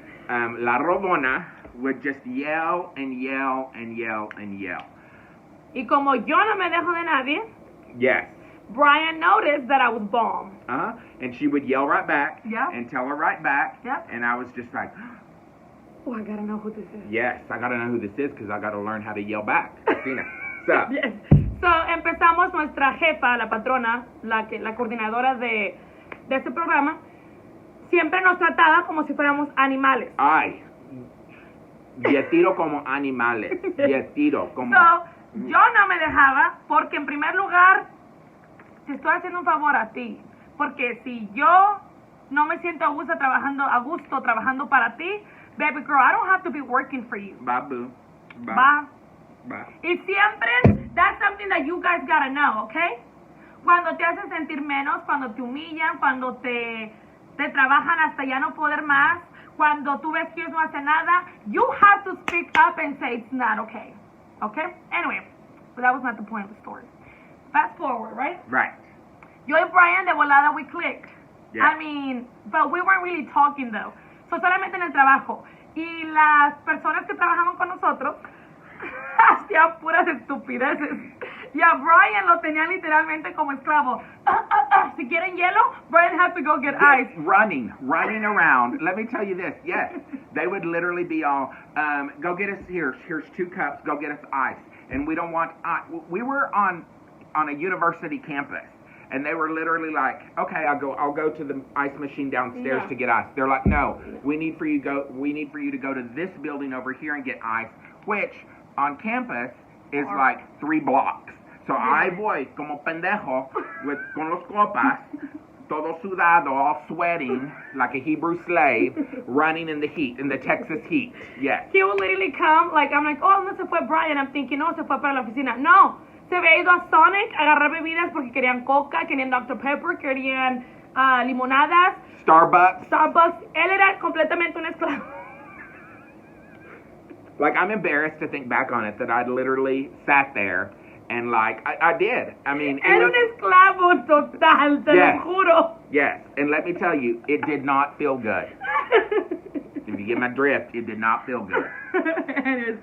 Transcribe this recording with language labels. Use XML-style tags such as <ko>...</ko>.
<en>La Robona would just yell and yell and yell and yell.</en> <es>Y como yo no me dejo de nadie,</es> <en>yes, Brian noticed that I was bomb. And she would yell right back. Yeah. And tell her right back. Yeah. And I was just like, oh, I gotta know who this is. Yes, I gotta know who this is because I gotta learn how to yell back. Christina. So. Yes.</en> <es>So empezamos nuestra jefa, la patrona, la coordinadora de este programa, siempre nos trataba como si fuéramos animales. Ay, tiro como animales, tiro como... So, yo no me dejaba porque en primer lugar te estoy haciendo un favor a ti, porque si yo no me siento a gusto trabajando para ti,</es> <en>baby girl, I don't have to be working for you. Boo. Bye.</en> <es>Y siempre,</es> <en>that's something that you guys gotta know, okay?</en> <es>Cuando te hacen sentir menos, cuando te humillan, cuando te trabajan hasta ya no poder más, cuando tú ves que ellos no hacen nada,</es> <en>you have to speak up and say it's not okay. Okay? Anyway, but that was not the point of the story. Fast forward, right? Right.</en> <es>Yo y Brian de volada,</es> <en>we clicked. Yeah. I mean, but we weren't really talking though.</en> <es>So solamente en el trabajo. Y las personas que trabajaban con nosotros hacían puras estupideces. Y a Brian lo tenían literalmente como esclavo. Si quieren hielo,</es> <en>Brian had to go get ice. Running around. Let me tell you this. Yes, they would literally be all, go get us, here's 2 cups, go get us ice. And we don't want ice. We were on a university campus. And they were literally like, okay, I'll go to the ice machine downstairs to get ice. They're like, no, we need for you to go to this building over here and get ice, which on campus is like 3 blocks. So I</en> <es>voy como pendejo con los copas, todo sudado,</es> <en>all sweating like a Hebrew slave, running in the heat, in the Texas heat. Yes. He will literally come, like, I'm like, oh,</en> <es>no se fue Brian.</es> <en>I'm thinking,</en> <es>no, se fue para la oficina. No, se había ido a Sonic a agarrar bebidas porque querían coca, querían Dr. Pepper, querían limonadas.</es> <en>Starbucks.</en> <es>Él era completamente un esclavo.</es> <en>Like, I'm embarrassed to think back on it, that I'd literally sat there and, like, I did. I mean,</en> <es>era un esclavo total, te lo juro.</es> <en>Yes, and let me tell you, it did not feel good. If you get my drift, it did not feel good.</en>